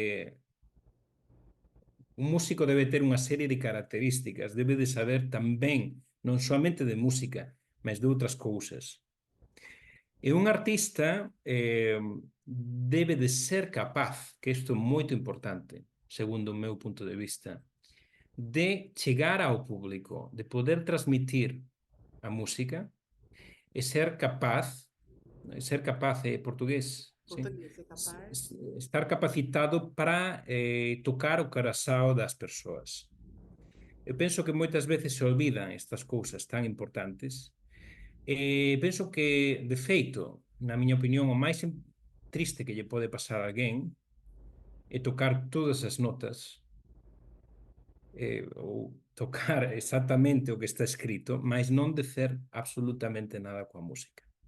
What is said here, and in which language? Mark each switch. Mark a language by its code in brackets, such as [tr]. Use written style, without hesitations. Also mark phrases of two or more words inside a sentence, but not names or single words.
[gl] Un músico debe ter unha serie de características, debe de saber tamén, non solamente de música, mas de outras cousas. E un artista debe de ser capaz, que isto é moito importante, segundo o meu punto de vista, de chegar ao público, de poder transmitir a música e ser capaz é portugués, sim? [pt] Português, é capaz? Estar capacitado para tocar o coração das pessoas. [gl] Eu penso que moitas veces se olvidan estas cousas tan importantes. Penso que, de feito, na miña opinión, o máis triste que lle pode pasar a alguén é tocar todas as notas ou tocar exactamente o que está escrito, mas non dicer absolutamente nada coa música.